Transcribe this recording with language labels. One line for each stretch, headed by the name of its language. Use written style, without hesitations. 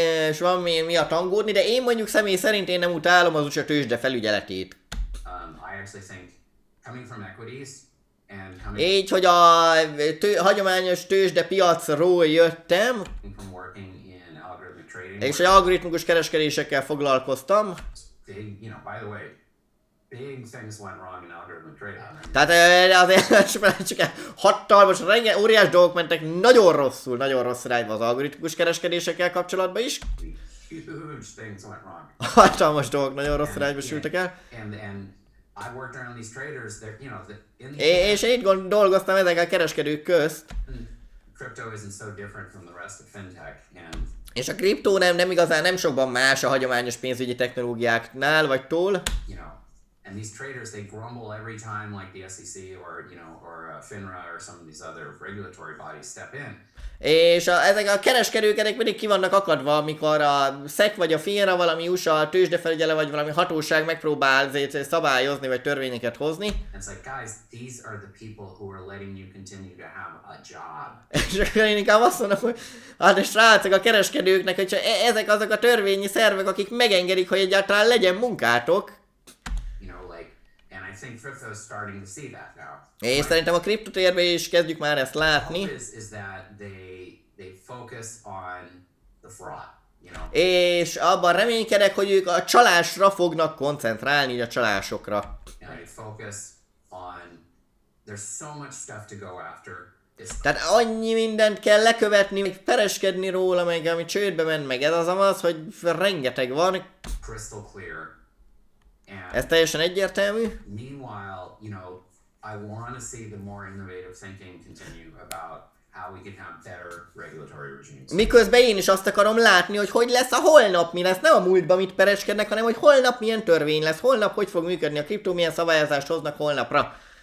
Hungarian: És van miatt aggódni, de én mondjuk személy szerint én nem utálom az USA tőzsde felügyeletét.
English: I actually think coming from equities and
Hungarian: így, hogy a hagyományos tőzsde piacról jöttem,
English: from working in algorithmic trading,
Hungarian: és egy algoritmikus kereskedésekkel foglalkoztam.
English: Big, by the way, big things went wrong in algorithmic trading.
Hungarian: Tehát azért csak hatalmas, óriás dolgok mentek nagyon rossz irányba az algoritmikus kereskedésekkel kapcsolatban is.
English: Huge things went wrong.
Hungarian: Hatalmas dolgok nagyon rossz irányba sültek el.
English: And I worked around these traders.
Hungarian: És én dolgoztam ezekkel a kereskedők közt.
English: Crypto isn't so different from the rest of fintech, and
Hungarian: és a kriptó nem igazán nem sokban más a hagyományos pénzügyi technológiáknál vagy tól.
English: And these traders, they grumble every time like the SEC or FINRA or some of these other regulatory bodies step in.
Hungarian: És ezek a kereskedők pedig ki vannak akadva, amikor a SEC vagy a FINRA, valami USA tőzsdefelügyele vagy valami hatóság megpróbál szabályozni vagy törvényeket hozni.
English: It's like, guys, these are the people who are letting you continue to have a job.
Hungarian: És akkor én inkább azt mondom, hogy hát és srácok a kereskedőknek, hogy ezek azok a törvényi szervek, akik megengedik, hogy egyáltalán legyen munkátok.
English: I think crypto is starting to see that now.
Hungarian: És szerintem a kriptotérben is kezdjük már ezt látni.
English: Is that they focus on the fraud,
Hungarian: És abban reménykedek, hogy ők a csalásra fognak koncentrálni, a csalásokra.
English: And they focus on there's so much stuff to go after.
Hungarian: Tehát annyi mindent kell lekövetni, meg pereskedni róla, meg ami csődbe ment, meg ez az, hogy rengeteg van.
English: Crystal clear.
Hungarian: Ez teljesen egyértelmű.
English: Meanwhile, I want to see the more innovative thinking continue about how we can have better regulatory regimes.
Hungarian: Miközben én is azt akarom látni, hogy lesz a holnap, mi lesz, nem a múltban mit pereskednek, hanem hogy holnap milyen törvény lesz, holnap hogy fog működni a kriptó, milyen szabályozást hoznak holnapra.